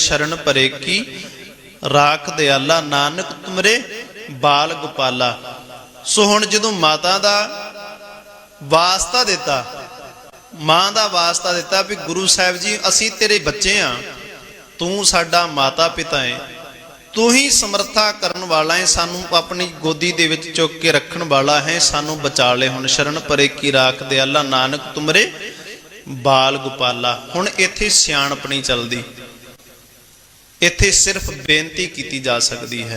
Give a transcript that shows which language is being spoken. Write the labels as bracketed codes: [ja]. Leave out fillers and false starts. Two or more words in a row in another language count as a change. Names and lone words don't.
[pa] ਸ਼ਰਨ ਪਰੇ ਕੀ ਰਾਖ ਦਿਆਲਾ, ਨਾਨਕ ਤੁਮਰੇ ਬਾਲ ਗੋਪਾਲਾ। ਸੋ ਹੁਣ ਜਦੋਂ ਮਾਤਾ ਦਾ ਵਾਸਤਾ ਦਿੱਤਾ, ਮਾਂ ਦਾ ਵਾਸਤਾ ਦਿੱਤਾ ਵੀ ਗੁਰੂ ਸਾਹਿਬ ਜੀ ਅਸੀਂ ਤੇਰੇ ਬੱਚੇ ਆ, ਤੂੰ ਸਾਡਾ ਮਾਤਾ ਪਿਤਾ ਹੈ, ਤੂ ਹੀ ਸਮਰਥਾ ਕਰਨ ਵਾਲਾ ਹੈ, ਸਾਨੂ ਅਪਨੀ ਗੋਦੀ ਦੇ ਵਿਚ ਚੁੱਕ ਕੇ ਰੱਖਣ ਵਾਲਾ ਹੈ, ਸਾਨੂ ਬਚਾ ਲੈ ਹੁਣ ਸ਼ਰਨ ਪਰੇ ਕੀ ਰਾਖ ਦਇਆਲਾ, ਨਾਨਕ ਤੁਮਰੇ ਬਾਲ ਗੋਪਾਲਾ। ਹੁਣ ਇੱਥੇ ਸਿਆਣਪ ਨਹੀਂ ਚੱਲਦੀ, ਇੱਥੇ ਸਿਰਫ਼ ਬੇਨਤੀ ਕੀ ਜਾ ਸਕਤੀ ਹੈ।